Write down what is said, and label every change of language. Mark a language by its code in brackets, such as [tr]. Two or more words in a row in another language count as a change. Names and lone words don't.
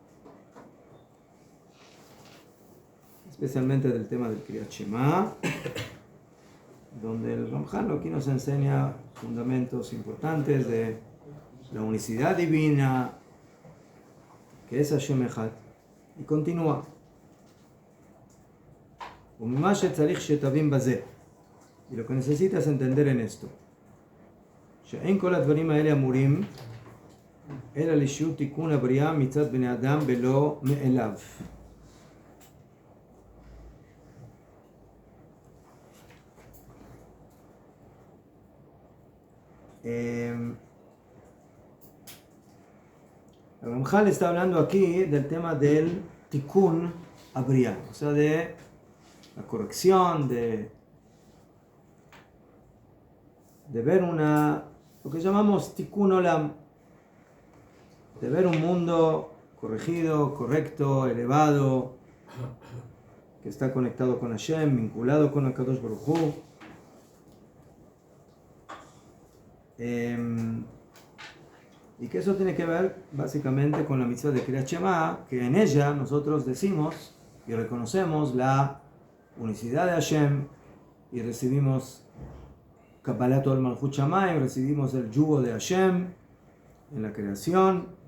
[es] Especialmente del tema del [he] קריאת שמע, [es] donde el Ramjal aquí nos enseña fundamentos importantes de la unicidad divina, que es [he] השם אחד, [es] y continúa. Y lo que necesitas entender en esto, [he] שאין כל הדברים האלה אמורים אלא לשיעור תיקון הבריאה מצד בני אדם ולא מאליו. [es] El Ramjal está hablando aquí del tema del [he] תיקון הבריאה, [es] o sea, de la corrección, de ver lo que llamamos [he] תיקון עולם, [es] de ver un mundo corregido, correcto, elevado, que está conectado con Hashem, vinculado con el [he] קדוש ברוך הוא. [es] Y que eso tiene que ver básicamente con la mitzvah de [he] קריאת שמע, [es] que en ella nosotros decimos y reconocemos la unicidad de Hashem y recibimos [he] קבלת עול מלכות שמים, [es] recibimos el yugo de Hashem en la creación.